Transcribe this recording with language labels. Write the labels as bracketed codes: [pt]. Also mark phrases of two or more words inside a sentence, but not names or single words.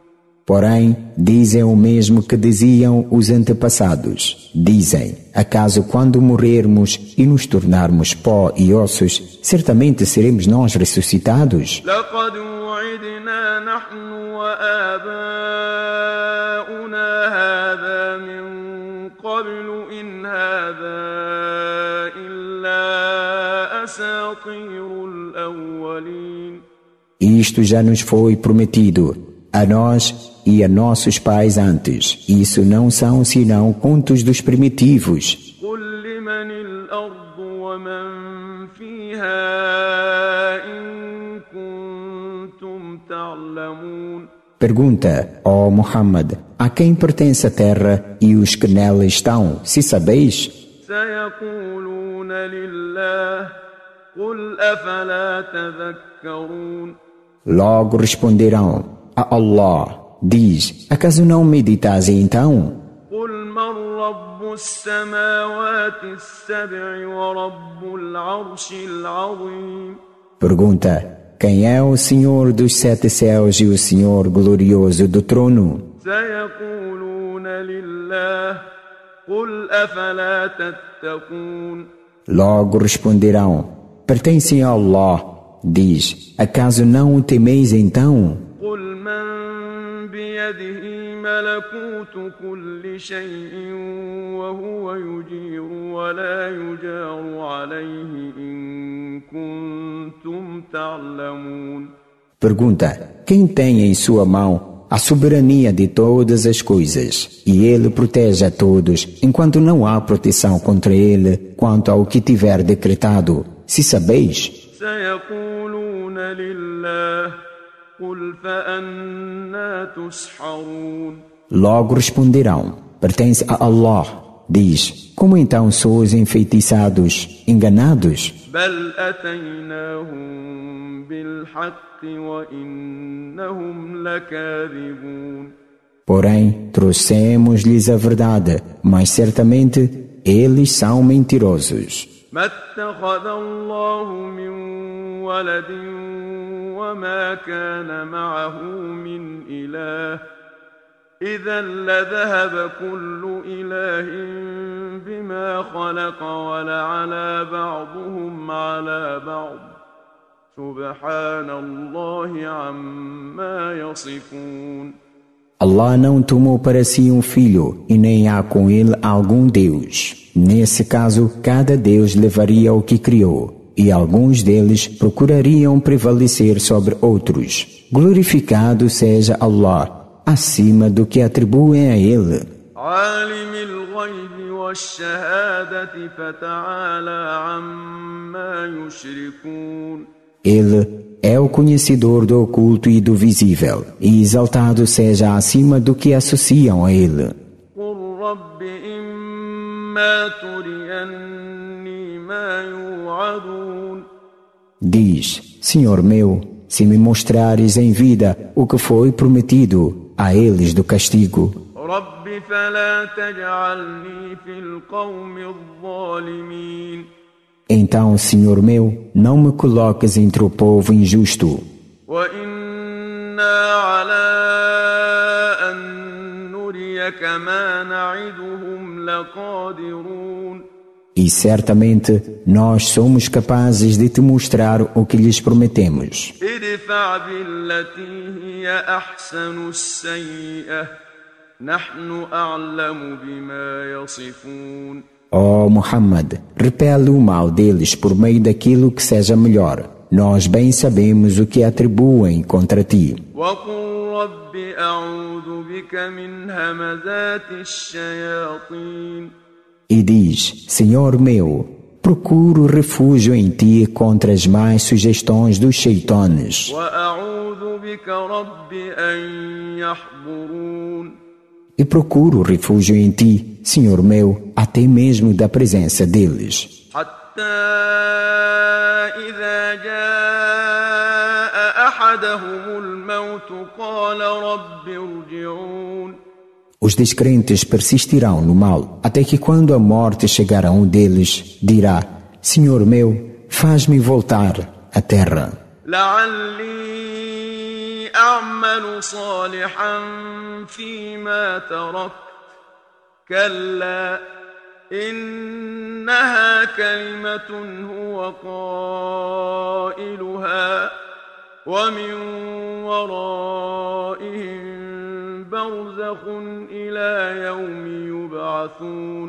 [pt] Porém, dizem o mesmo que diziam os antepassados. Dizem, acaso quando morrermos e nos tornarmos pó e ossos, certamente seremos nós ressuscitados? [ar] لقد وعدنا نحن وآباؤنا هذا من قبل إن هذا إلا أساطير الأولين. [pt] Isto já nos foi prometido, a nós e a nossos pais antes. Isso não são senão contos dos primitivos. [ar] قل لمن الأرض ومن فيها إن كنتم تعلمون. [pt] Pergunta, ó Muhammad, a quem pertence a terra e os que nela estão, se sabeis? [ar] سيقولون لله قل أفلا تذكرون. [pt] Logo responderão, a Allah. Diz, acaso não meditais então? [ar] قل من رب السماوات السبع ورب العرش العظيم. [pt] Pergunta, quem é o Senhor dos 7 céus e o Senhor glorioso do trono? [ar] سيقولون لله قل أفلا تتقون. [pt] Logo responderão, pertencem a Allah. Diz, acaso não o temeis então? [ar] قل من بيده ملكوت كل شيء وهو يجير ولا يجار عليه إن كنتم تعلمون. [pt] Pergunta: quem tem em sua mão a soberania de todas as coisas, e ele protege a todos, enquanto não há proteção contra ele quanto ao que tiver decretado? Se sabeis, [ar] سيقولون لله قل فأنى تسحرون [pt] logo responderão: pertence a Allah. Diz: como então sois enfeitiçados, enganados? [ar] بل أتيناهم بالحق وإنهم لكاذبون [pt] Porém, trouxemos-lhes a verdade, mas certamente eles são mentirosos. [ar] ما اتخذ الله من ولد وما كان معه من إله إذا لذهب كل إله بما خلق ولعلى بعضهم على بعض سبحان الله عما يصفون [pt] Allah não tomou para si um filho, e nem há com ele algum Deus. Nesse caso, cada Deus levaria o que criou, e alguns deles procurariam prevalecer sobre outros. Glorificado seja Allah, acima do que atribuem a ele. [ar] عالم الغيب والشهادة فتعالى عما يشركون [pt] Ele é o conhecedor do oculto e do visível, e exaltado seja acima do que associam a ele. [ar] قل رب إما تريني ما يوعدون [pt] Diz: Senhor meu, se me mostrares em vida o que foi prometido a eles do castigo, [ar] رب فلا تجعلني في القوم الظالمين [pt] então, Senhor meu, não me coloques entre o povo injusto. [ar] وإنا على أن نريك ما نعدهم لقادرون [pt] E certamente nós somos capazes de te mostrar o que lhes prometemos. [ar] ادفع بالتي هي أحسن السيئة نحن أعلم بما يصفون [pt] Ó Muhammad, repele o mal deles por meio daquilo que seja melhor. Nós bem sabemos o que atribuem contra ti. [ar] وقل رب أعوذ بك من همزات الشياطين [pt] E diz: Senhor meu, procuro refúgio em ti contra as más sugestões dos sheitones. [ar] وأعوذ بك رب أن يحضرون [pt] E procuro refúgio em ti, Senhor meu, até mesmo da presença deles. [ar] حتى إذا جاء أحدهم الموت قال رب ارجعون [pt] Os descrentes persistirão no mal, até que quando a morte chegar a um deles, dirá: Senhor meu, faz-me voltar à terra. [ar] لعلي أعمل صالحا فيما تركت كلا إنها كلمة هو قائلها ومن ورائهم برزخ إلى يوم يبعثون